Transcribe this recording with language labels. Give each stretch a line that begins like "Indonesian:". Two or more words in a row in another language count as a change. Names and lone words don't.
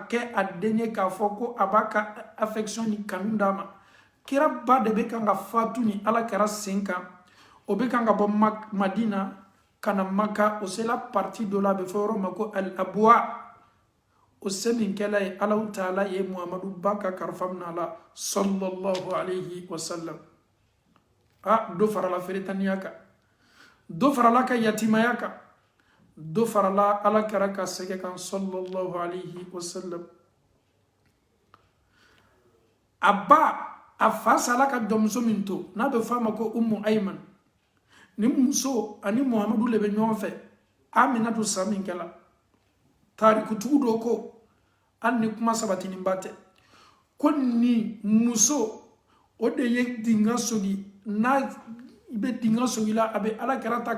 Bambara: kɛ a den ye k'a fɔ ko a b'a ka affection ni kanu d'a ma kira ba de bɛ kan ka fatu ni ala kɛra sen kan o bɛ kan ka bɔ madina ka na maka o sela parti dɔ la a bɛ fɔ yɔrɔ ma ko al abwa o se min kɛla ye alaw taala ye muhamadu ba ka karifa minɛ a la
Arabic: صلى الله عليه وسلم
Bambara: do farala feretaniya kan do farala ka yatimaya kan do farala ala kɛra ka sɛgɛ kan
Arabic: صلى الله عليه وسلم
Bambara: a ba a fa sala ka jɔnmuso min to n'a bɛ fɔ a ma ko ummu ayman ni muso ani muhamadu le bɛ ɲɔgɔn fɛ aminatu sa min kɛla tarikutugu dɔ ko hali ni kuma sabatinin ba tɛ ko ni muso o de ye dinga sogi n'a bɛ dinga sogi la a bɛ ala kɛra ta